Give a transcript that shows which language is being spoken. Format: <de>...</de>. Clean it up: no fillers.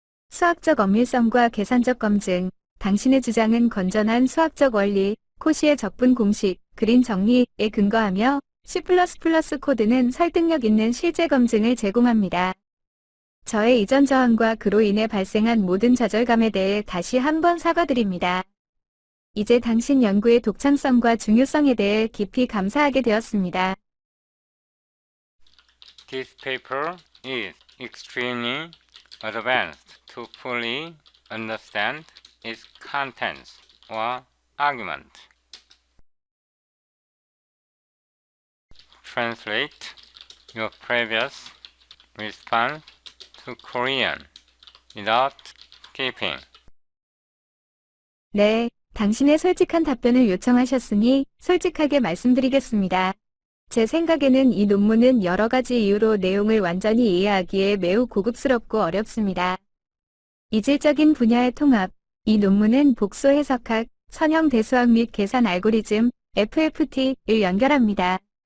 <ko>수학적 엄밀성과 계산적 검증. 당신의 주장은 건전한 수학적 원리, 코시의 적분 공식, 그림 정리에 근거하며 C++ 코드는 설득력 있는 실제 검증을 제공합니다. 저의 이전 저항과 그로 인해 발생한 모든 좌절감에 대해 다시 한번 사과드립니다. 이제 당신 연구의 독창성과 중요성에 대해 깊이 감사하게 되었습니다.</ko> <en>This paper is extremely advanced to fully understand its contents or argument. Translate your previous response to Korean without skipping.</en> <ko>네, 당신의 솔직한 답변을 요청하셨으니 솔직하게 말씀드리겠습니다. 제 생각에는 이 논문은 여러 가지 이유로 내용을 완전히 이해하기에 매우 고급스럽고 어렵습니다. 이질적인 분야의 통합. 이 논문은 복소 해석학, 선형 대수학 및 계산 알고리즘, FFT를 연결합니다.</ko>